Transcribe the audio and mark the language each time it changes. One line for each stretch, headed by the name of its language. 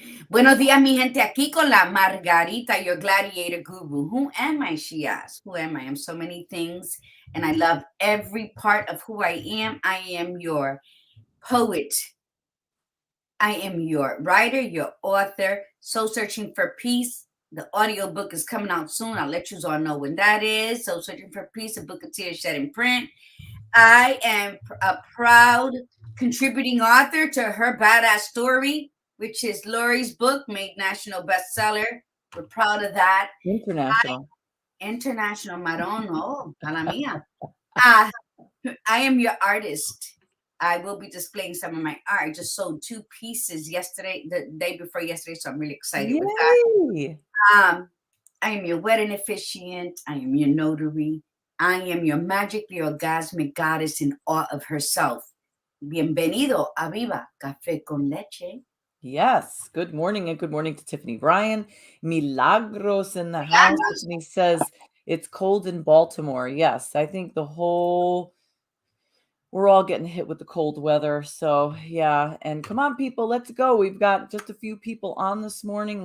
Spanish: Buenos días, mi gente, aquí con la Margarita,
English: your gladiator guru. Who am I, she asks. Who am I? I'm so many things, and I love every part of who I am. I am your poet. I am your writer, your author, Soul Searching for Peace. The audiobook is coming out soon. I'll let you all know when that is. Soul Searching for Peace, a book of tears shed in print. I am a proud contributing author to Her Badass Story, which is Lori's book, made national bestseller. We're proud of that. International. International, Marón. Oh,
Spanish: para mía.
English: I am your artist. I will be displaying some of my art. I just sold 2 pieces yesterday, the day before yesterday, so I'm really excited with that. I am your wedding officiant. I am your notary. I am your magically orgasmic goddess in awe of herself.
Spanish: Bienvenido a Viva Café con Leche.
English: Yes. Good morning, and good morning to Tiffany Bryan. Milagros in the house. Tiffany says it's cold in Baltimore. Yes, I think we're all getting hit with the cold weather. So yeah, and come on, people, let's go. We've got just a few people on this morning.